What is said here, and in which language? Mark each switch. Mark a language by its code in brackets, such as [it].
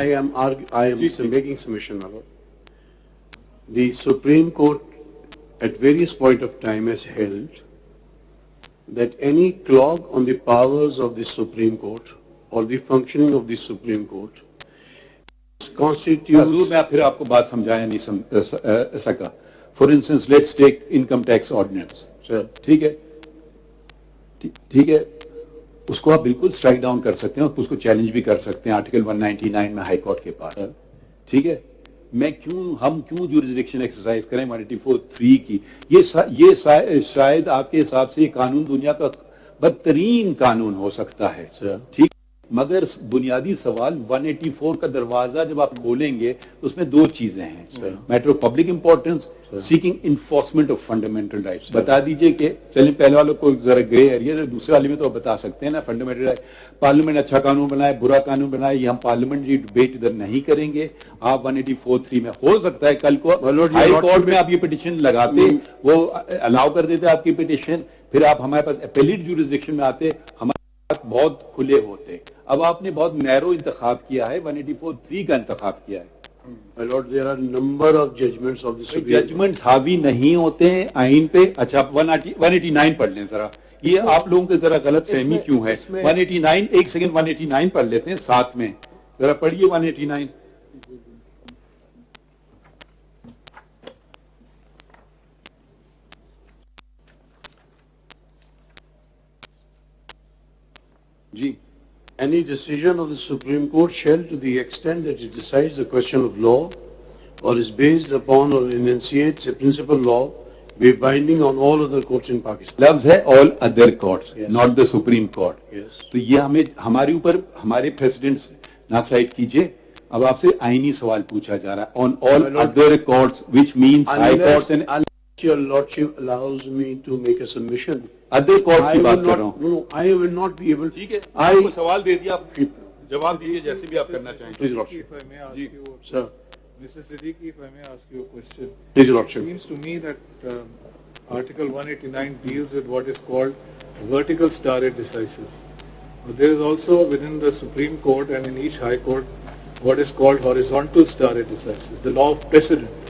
[en] I am making submission, my Lord. The Supreme Court at various point of time has held that any clog on the powers of the Supreme Court or the functioning of the Supreme Court constitutes... [ur] میں پھر آپ کو بات سمجھایا نہیں سکا. [en] For instance, let's take income tax ordinance. [ur] ٹھیک ہے, اس کو آپ بالکل اسٹرائک ڈاؤن کر سکتے ہیں اور اس کو چیلنج بھی کر سکتے ہیں آرٹیکل 199 میں ہائی کورٹ کے پاس. ٹھیک ہے, ہم کیوں جورسڈکشن ایکسرسائز کریں 184.3 کی؟ یہ شاید آپ کے حساب سے یہ قانون دنیا کا بدترین قانون ہو سکتا ہے. ٹھیک, مگر بنیادی سوال 184 کا دروازہ جب آپ کھولیں گے تو اس میں دو چیزیں ہیں, matter of public importance, seeking enforcement of fundamental rights. بتا دیجئے کہ چلیں پہلے والوں کو ذرا گرے ایریا, دوسرے والے میں تو بتا سکتے ہیں نا فنڈامنٹل رائٹ. پارلیمنٹ اچھا قانون بنائے برا قانون بنائے, یہ ہم پارلیمنٹری ڈبیٹ ادھر نہیں کریں گے. آپ 184.3 میں ہو سکتا ہے کل کو ہائی کورٹ میں آپ یہ پٹیشن لگاتے, وہ الاؤ کر دیتے آپ کی پٹیشن, پھر آپ ہمارے پاس اپیلیٹ جورسڈکشن میں آتے, ہمارے پاس بہت کھلے ہوتے. اب آپ نے بہت نیرو انتخاب کیا ہے, 184.3 کا انتخاب کیا ہے. [en] My Lord, there are number of judgments of the Supreme Court. [ur] Judgements حاوی نہیں ہوتے ہیں آئین پہ. اچھا, 189 پڑھ لیں ذرا, یہ آپ لوگوں کے ذرا غلط فہمی کیوں ہے. 189, ایک سیکنڈ 189 پڑھ لیتے ہیں ساتھ میں, ذرا پڑھیے 189. جی. [en] Any decision of the Supreme Court shall, to the extent that it decides the question of law or is based upon or enunciates a principal law, be binding on all other courts in Pakistan. [ur] لفظ ہے [en] all other courts, not the Supreme Court. Yes. [ur] تو یہ ہمیں ہمارے اوپر ہمارے precedents نہ site کیجئے. اب آپ سے آئینی سوال پوچھا جا رہا ہے [en] on all other courts, which means high courts and... Unless your Lordship allows me to make a submission. [ur] Other court کی بات کر رہا ہوں. [en] No, I will not be able. [ur] ٹھیک ہے, آپ کو سوال دے دیا, آپ جواب دیجیے جیسے بھی آپ کرنا چاہیں. [en] Please, Lordship. If I may ask you, Sir. Mr. Siddiqui, if I may ask you a question. Please, It Lordship. seems to me that Article 189 deals with what is called vertical stare decisis. But there is also within the Supreme Court and in each High Court what is called horizontal stare decisis, the law of precedent.